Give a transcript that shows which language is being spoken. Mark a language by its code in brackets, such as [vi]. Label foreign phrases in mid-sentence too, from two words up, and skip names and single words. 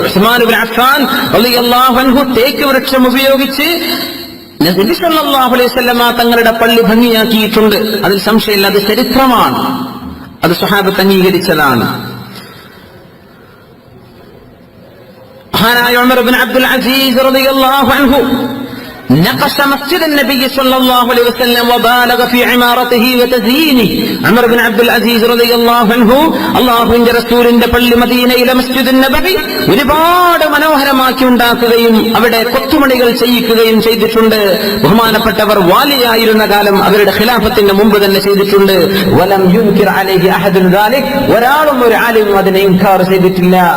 [ml] ഉസ്മാൻ ഇബ്നു അഫ്ഫാൻ [ar] رضي الله عنه [ml] തേക്ക് വൃക്ഷം ഉപയോഗിച്ച് നബി [ar] صلى الله عليه وسلم [ml] തങ്ങളുടെ പള്ളി ഭംഗിയാക്കിയിട്ടുണ്ട്. അതിൽ സംശയമില്ല, അത് ചരിത്രമാണ്, അത് സ്വഹാബത്ത് അംഗീകരിച്ചതാണ്. [ar] മഹാനായ ഉമർ ഇബ്നു അബ്ദുൽ അസീസ് رضي الله عنه نقش مسجد النبي صلى الله عليه وسلم وبالغ في عمارته وتزيينه. [ml] عمر بن عبد العزيز [ar] رضي الله عنه [ml] അല്ലാഹുവിന്റെ റസൂലിന്റെ പള്ളി മദീനയിലെ മസ്ജിദുൻ നബവി ഒരുപാട് മനോഹരമാക്കി ഉണ്ടാക്കുകയും അവിടെ കൊത്തുപണികൾ ചെയ്യിക്കുകയും ചെയ്തിട്ടുണ്ട്. ബഹുമാനപ്പെട്ടവർ വാലിയായിരുന്ന കാലം അവരുടെ ഖിലാഫത്തിന് മുമ്പ് തന്നെ ചെയ്തിട്ടുണ്ട്. [ar] ولم ينكر عليه أحد ذلك, [ml] ഒരാളും ഒരു ആലിമും അതിനെ ഇൻകാർ ചെയ്തിട്ടില്ല.